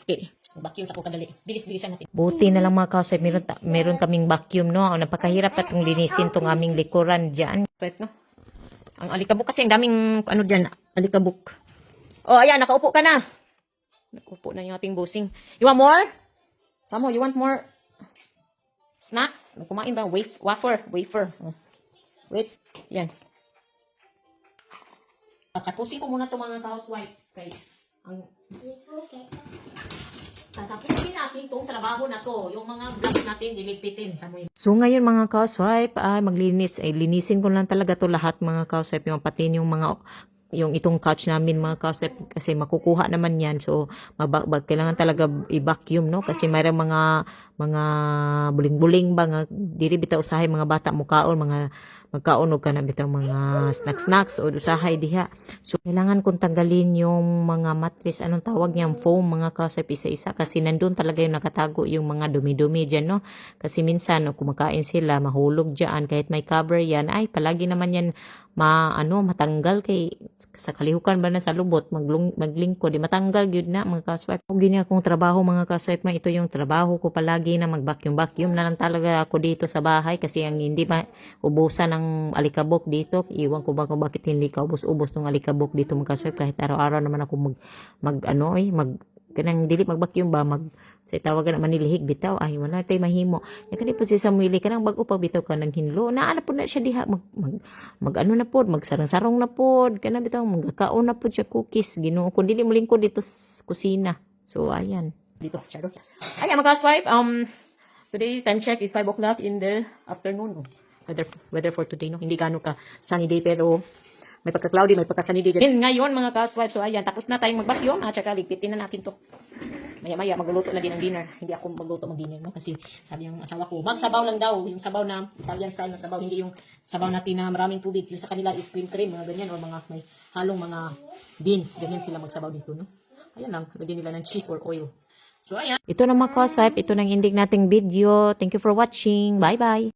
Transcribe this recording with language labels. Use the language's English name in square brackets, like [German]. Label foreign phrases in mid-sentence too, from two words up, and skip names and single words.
[Filipino] Okay. [Cebuano] Vacuum sa ko kadali. [Filipino] Bilis-bilisan natin. Buti na lang mga kaswap. Meron kaming vacuum, no? Napakahirap na itong linisin itong aming likuran dyan. No? Ang alikabok kasi, ang daming, dyan, alikabok. Ayan, nakaupo ka na. Nakaupo na yung ating bossing. [English] You want more? [Filipino] Samo, [English] you want more snacks? [Filipino] Kumain ba? Wafer. Wait, yan. Tatapusin ko muna itong mga housewife. Okay. Tatapusin natin itong trabaho na to. Yung mga vlogs natin, liligpitin. So ngayon mga housewife, linisin ko lang talaga to lahat mga housewife. Yung pati yung mga yung itong couch namin mga kausap kasi makukuha naman yan. So, kailangan talaga i-vacuum, no? [Cebuano] Kasi mayroong mga buling-buling ba nga, diri bitaw usahay mga bata mukaon, mga magkaon og kana bitaw mga snacks o usahay diha. [Filipino] So, kailangan kong tanggalin yung mga mattress, anong tawag niyang foam mga kausap isa-isa kasi nandun talaga yung nakatago yung mga dumi-dumi dyan, no? Kasi minsan, no, kumakain sila, mahulog dyan, kahit may cover yan, ay palagi naman yan matanggal [Cebuano] kay sa kalihukan ba na sa lubot maglingkod di matanggal gyud na mga kaswipe. Kung gini akong trabaho mga kaswipe, [Filipino] ito yung trabaho ko palagi na mag-vacuum na lang talaga ako dito sa bahay kasi ang hindi ubusan ng alikabok dito. Iwan ko ba kung bakit hindi ka ubos ng alikabok dito mga kaswipe kahit araw-araw naman ako [Cebuano] kanang dili mag-vacuum ba sa tawagan naman nilihig bitaw ay wala tay mahimo ya kani po si Samuel kanang bag-o pa bitaw ka nang hinlo naa na po na siya diha magsarang-sarong na pod kana bitaw magkaon na pod siya cookies Ginoo ko dili mo lingkod dito sa kusina. [Filipino] So ayan dito charot. Ayan mga swipe today [English] time check is 5 o'clock in the afternoon. [Filipino] Weather for today no hindi gano ka [English] sunny day [Filipino] pero may pagka-cloudy, may pagka-sunny day. Ngayon, mga ka-swipe, so ayan, tapos na tayong mag-vacuum. At saka, ligpitin na natin to. Maya-maya, magluluto na din ng dinner. Hindi ako magluto mag-dinner, no? Kasi sabi ng asawa ko, magsabaw lang daw. Yung sabaw na, [English] Italian style [Filipino] na sabaw. Hindi yung sabaw natin na maraming tubig. Yung sa kanila is cream, mga ganyan. O mga may halong mga beans. Ganyan sila magsabaw dito, no? Ayan lang, lagyan nila ng cheese or oil. So, ayan. Ito na mga ka-swipe, ito nang ending nating video. [English] Thank you for watching. Bye-bye.